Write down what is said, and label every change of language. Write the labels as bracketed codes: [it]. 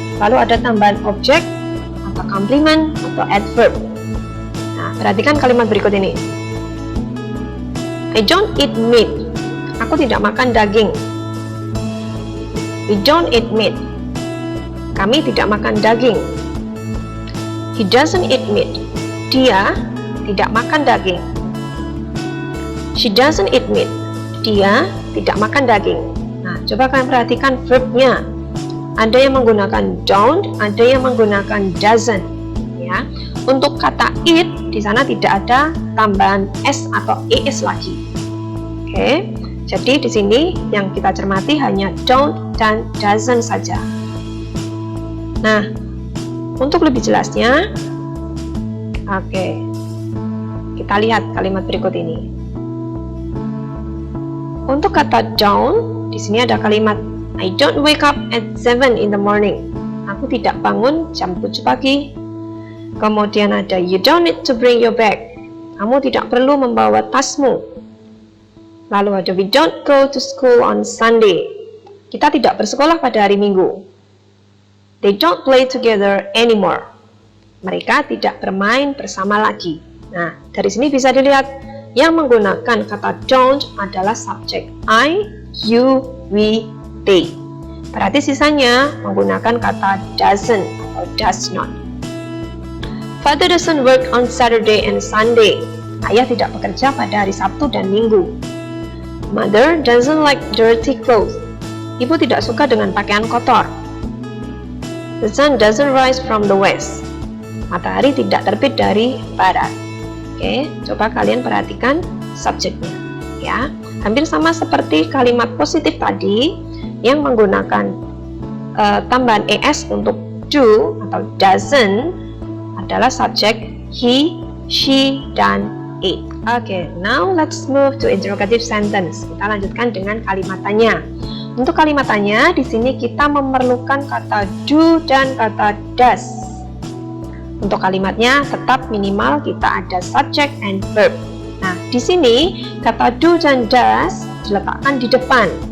[id] Lalu ada tambahan objek, atau complement, atau adverb. Nah, perhatikan kalimat berikut ini. [en] I don't eat meat. [id] Aku tidak makan daging. [en] We don't eat meat. [id] Kami tidak makan daging. [en] He doesn't eat meat. [id] Dia tidak makan daging. [en] She doesn't eat meat. [id] dia tidak makan daging. Nah, coba kalian perhatikan verbnya. Ada yang menggunakan don't, ada yang menggunakan doesn't. Ya, untuk kata eat di sana tidak ada tambahan s atau es lagi. Oke, jadi di sini yang kita cermati hanya don't dan doesn't saja. Nah, untuk lebih jelasnya, oke, kita lihat kalimat berikut ini. Untuk kata don't, di sini ada kalimat [en] I don't wake up at 7 in the morning. [id] Aku tidak bangun jam 7 pagi. Kemudian ada [en] you don't need to bring your bag. [id] Kamu tidak perlu membawa tasmu. Lalu ada [en] we don't go to school on Sunday. [id] Kita tidak bersekolah pada hari Minggu. [en] They don't play together anymore. [id] Mereka tidak bermain bersama lagi. Nah, dari sini bisa dilihat yang menggunakan kata don't adalah subjek I, you, we, they. Berarti sisanya menggunakan kata doesn't atau does not. [en] Father doesn't work on Saturday and Sunday. [id] Ayah tidak bekerja pada hari Sabtu dan Minggu. [en] Mother doesn't like dirty clothes. [id] Ibu tidak suka dengan pakaian kotor. [en] The sun doesn't rise from the west. [id] Matahari tidak terbit dari barat. Oke, coba kalian perhatikan subjeknya. Ya, hampir sama seperti kalimat positif tadi yang menggunakan tambahan es untuk do atau doesn't adalah subjek he, she, dan it. [en] Oke, now let's move to interrogative sentence. [id] Kita lanjutkan dengan kalimat tanya. Untuk kalimat tanya, di sini kita memerlukan kata do dan kata does. Untuk kalimatnya tetap minimal kita ada subject and verb. Nah, di sini kata do dan does diletakkan di depan.